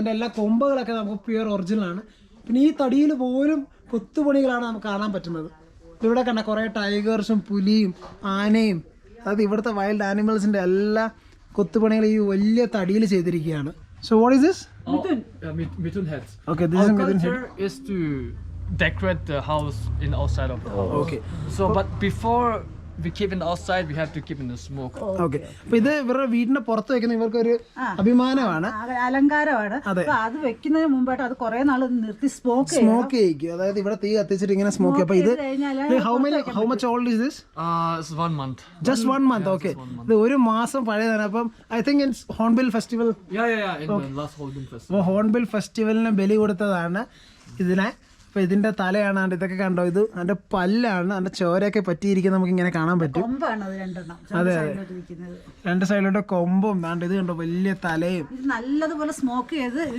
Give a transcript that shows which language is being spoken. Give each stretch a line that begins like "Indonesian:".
Malayalam: അതിൻ്റെ എല്ലാ കൊമ്പുകളൊക്കെ നമുക്ക് പ്യുവർ ഒറിജിനലാണ്. പിന്നെ ഈ തടിയിൽ പോലും കൊത്തുപണികളാണ് നമുക്ക് കാണാൻ പറ്റുന്നത്. ഇവിടെ കണ്ട കുറേ ടൈഗേഴ്സും പുലിയും ആനയും, അതായത് ഇവിടുത്തെ വൈൽഡ് ആനിമൽസിൻ്റെ എല്ലാ കൊത്തുപണികൾ ഈ വലിയ തടിയിൽ ചെയ്തിരിക്കുകയാണ്.
English: So what is this? Mithun heads. Okay, this is Mithun head. Culture is to decorate the house in outside of the house. Okay. So, but before we keep it outside, we have to keep in the smoke.
Malayalam: Okay. അപ്പൊ ഇത് ഇവരുടെ വീടിന്റെ പുറത്ത് വെക്കുന്ന ഇവർക്കൊരു അഭിമാനമാണ്, അലങ്കാരമാണ്. അപ്പൊ അത് വെക്കുന്നതിന് മുമ്പായിട്ട് അത് കുറെ നാൾ നിർത്തി സ്മോക്ക് ചെയ്യിക്കും. അതായത് ഇവിടെ തീ കത്തിച്ചിട്ട് ഇങ്ങനെ സ്മോക്ക്. അപ്പൊ ഇത്
English: how much old is this? It's 1 month. Just 1 month. Okay.
Malayalam: ഇത് ഒരു മാസം പഴയതാണ്. അപ്പം
English: I think it's Hornbill Festival. Yeah. In the last Hornbill Festival.
Malayalam: അപ്പോൾ ഹോൺബിൽ ഫെസ്റ്റിവലിന് ബലി കൊടുത്തതാണ് ഇതിനെ. അപ്പോൾ ഇതിന്റെ തലയാണ്, ഇതൊക്കെ കണ്ടോ, ഇത് അതിന്റെ പല്ലാണ്, അതിന്റെ ചോരയൊക്കെ പറ്റിയിരിക്കുന്നത് നമുക്ക് ഇങ്ങനെ കാണാൻ പറ്റും. അതെ, രണ്ട് സൈഡിലോട്ട് കൊമ്പും ദാണ്ട് ഇത് കണ്ടോ, വലിയ തലയും. നല്ലതുപോലെ സ്മോക്ക് ചെയ്ത്